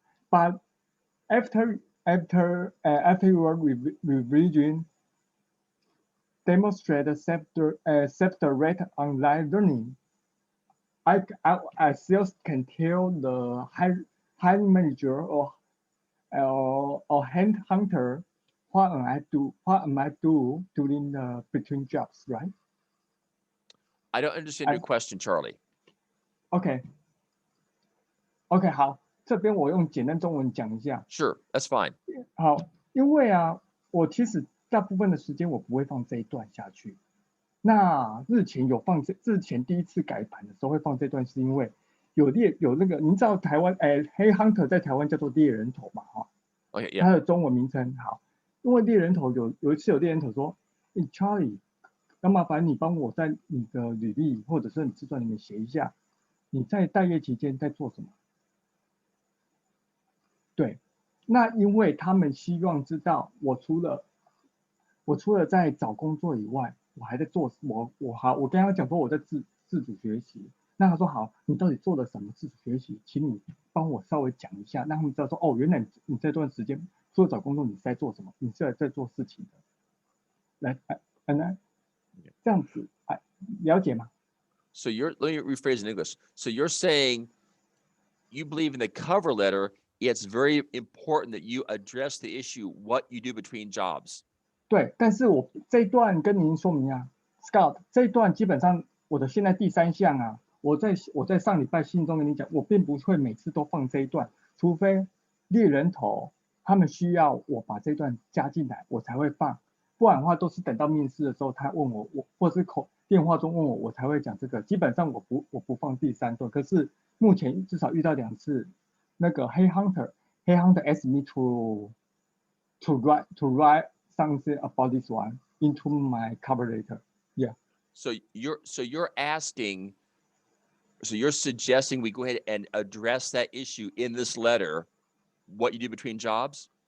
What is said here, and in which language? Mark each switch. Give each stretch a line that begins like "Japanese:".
English: But after your revision, demonstrate self-directed online learning, I still can tell the hiring manager or hunter what am I do during the between jobs, right? I don't understand your question, Charlie.
Chinese: OK， 好，这边我用简单中文讲一下。
English: Sure, that's fine.
Chinese: 好，因为我其实大部分的时间我不会放这一段下去。那日前第一次改版的时候会放这段，是因为有那个，您知道台湾黑 hunter 在台湾叫做猎人头嘛？ OK，它的中文名称好。因为猎人头有一次有猎人头说，Charlie， 要麻烦你帮我在你的履历或者是你自传里面写一下，你在待业期间在做什么？对，那因为他们希望知道我除了在找工作以外，我还在做我跟他讲说我在自主学习。那他说好，你到底做了什么自主学习？请你帮我稍微讲一下，让他们知道说哦，原来你这段时间除了找工作，你是在做什么？你是在做事情的。来，这样子，了解吗？
English: So let me rephrase in English. So you're saying you believe in the cover letter, it's very important that you address the issue, what you do between jobs.
Chinese: 对，但是我这一段跟您说明啊，Scott，这一段基本上我的现在第3项啊，我在上礼拜信中跟你讲，我并不会每次都放这一段，除非猎人头他们需要我把这段加进来，我才会放，不然的话都是等到面试的时候他问我，或是电话中问我，我才会讲这个。基本上我不放第3段，可是目前至少遇到2次，那个黑
English: hunter asked me to write something about this one into my cover letter. Yeah. So you're suggesting we go ahead and address that issue in this letter, what you do between jobs?